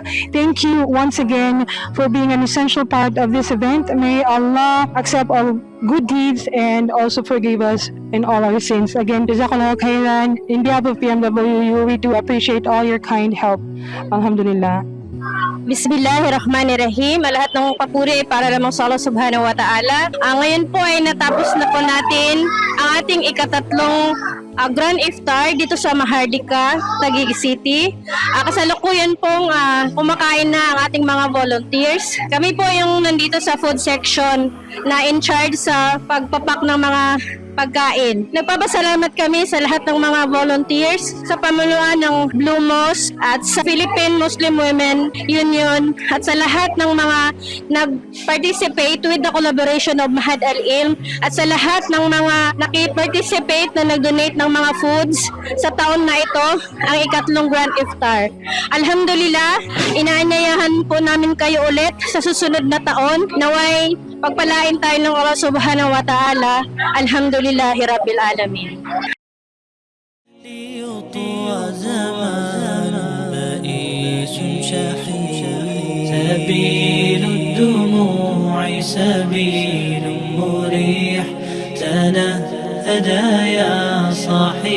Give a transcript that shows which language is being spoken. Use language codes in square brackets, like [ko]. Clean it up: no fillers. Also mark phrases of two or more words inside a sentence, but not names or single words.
[en] Thank you once again for being an essential part of this event. May Allah accept all good deeds and also forgive us in all our sins. Again, [ar] جزاك الله خيرا. [en] In behalf of PMWU, we do appreciate all your kind help. Alhamdulillah. Bismillahirrahmanirrahim. [tl] Lahat ng papuri ay para lamang sa Allah [ar] سبحانه وتعالى. [tl] Ngayon po ay natapos na po natin ang ating ikatatlong Grand Iftar dito sa Maharlika, Taguig City. Kasalukuyan pong kumakain na ang ating mga volunteers. Kami po yung nandito sa food section na [en] in charge [tl] sa pagpapak ng mga pagkain. Nagpapasalamat kami sa lahat ng mga volunteers sa pamumunuan ng Blue Mosque at sa Philippine Muslim Women Union at sa lahat ng mga nag-participate [en] with the collaboration of [tl] Mahad Al-Ilm at sa lahat ng mga naki-participate na nag-donate ng mga foods sa taon na ito, ang ikatlong Grand Iftar. Alhamdulillah, inaanyayahan po namin kayo ulit sa susunod na taon. Naway pagpalain tayo ng Allah [ar] سبحانه وتعالى. الحمد لله رب العالمين. سبيل الدموع سبيل مريح تنهدى يا صاحي